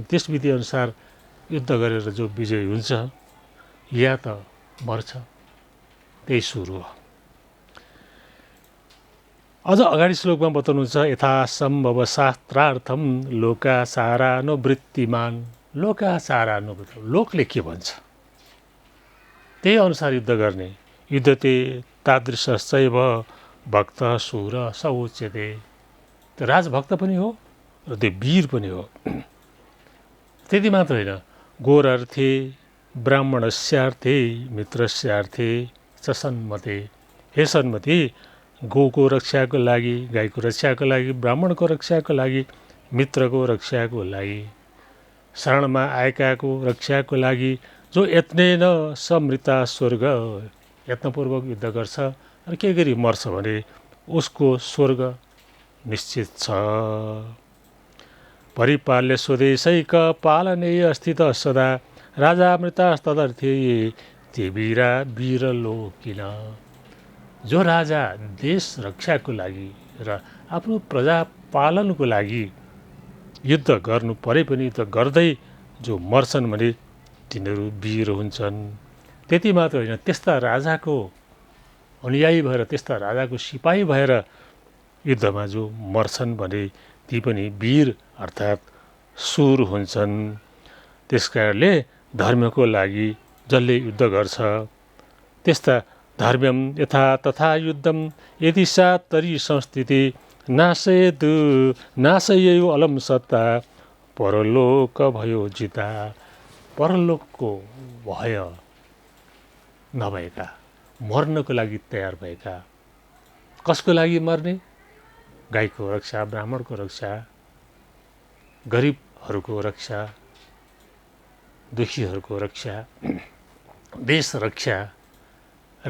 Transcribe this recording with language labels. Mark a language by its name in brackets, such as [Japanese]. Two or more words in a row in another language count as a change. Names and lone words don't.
[Nepali] त्यस विधिअनुसार युद्ध गरेर जो विजयी हुन्छ या त मर्छ, त्यही सुर हो। अझ अगाडि श्लोकमा बताउनुहुन्छ [Sanskrit] यथासम्भव शास्त्रार्थम लोकासारानुवृत्तिमान। [Nepali] लोकासारानुवृत्ति, लोकले के भन्छ त्यही अनुसार युद्ध गर्ने। [Sanskrit] युद्धते तादृशश्चैव भक्त सुर स उच्यते। [Nepali] त्यो राजभक्त पनि हो र त्यो वीर पनि हो। त्यति मात्र होइन, [Sanskrit] गोरर्थे ब्राह्मणस्यार्थे मित्रस्यार्थे च सन्मते। हे सन्मति, [Nepali] गोको रक्षाको लागि, गाईको रक्षाको लागि, ब्राह्मणको रक्षाको लागि, मित्रको रक्षाको लागि, शरणमा आएकाको रक्षाको लागि जो [Sanskrit] यत्नेन समृता स्वर्ग, [Nepali] यत्नपूर्वक युद्ध गर्छ र के गरी मर्छ भने उसको स्वर्ग निश्चित छ। [Sanskrit] परिपाल्य स्वदेशैक पालनेय स्थित सदा राजा मृतास्तदर्थे ते वीरा वीरलोकिन। [Nepali] जो राजा देश रक्षाको लागि र आफ्नो प्रजा पालनको लागि युद्ध गर्नु परे पनि युद्ध गर्दै जो मर्छन् भने तिनीहरू वीर हुन्छन्। त्यति मात्र होइन, त्यस्ता राजाको अनुयायी भएर, त्यस्ता राजाको सिपाही भएर युद्धमा जो मर्छन् भने ती पनि वीर अर्थात् सुर हुन्छन्। त्यसकारणले धर्मको लागि जसले युद्ध गर्छ त्यस्ता [Sanskrit] धर्म्यम यथा तथा युद्धम यदि सा तरी संस्थिति नाशयेयु अलम सत्ता परलोक भयो जिता। [Nepali] परलोकको भय नभएका, मर्नको लागि तयार भएका, कसको लागि मर्ने? गाईको रक्षा, ब्राह्मणको रक्षा, गरिबहरूको रक्षा, दुखीहरूको रक्षा, देश रक्षा र